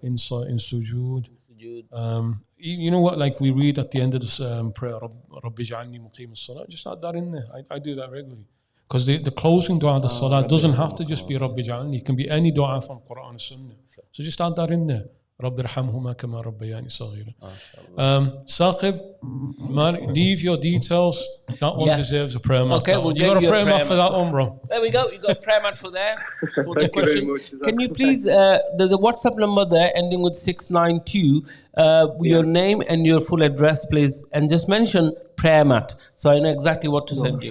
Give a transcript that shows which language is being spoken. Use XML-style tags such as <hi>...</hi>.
<en>In sujood. You know what? Like we read at the end of this prayer,</en> <ar>Rabbi ja'alni muqim as-salah.</ar> <en>Just add that in there. I do that regularly. Because the closing dua of the salah doesn't have to just be Rabbi ja'alni. It can be any dua from Quran and Sunnah. So just add that in there.</en> <ar>رب ارحمهما كما ربياني صغيرا.</ar> <en>Saqib, leave your details. That one deserves a prayer mat. Okay, you got a prayer mat for that one, bro. There we go. You got a prayer mat for there. For the questions. Can you please? There's a WhatsApp number there ending with 692. Your name and your full address, please, and just mention prayer mat, so I know exactly what to send you.</en>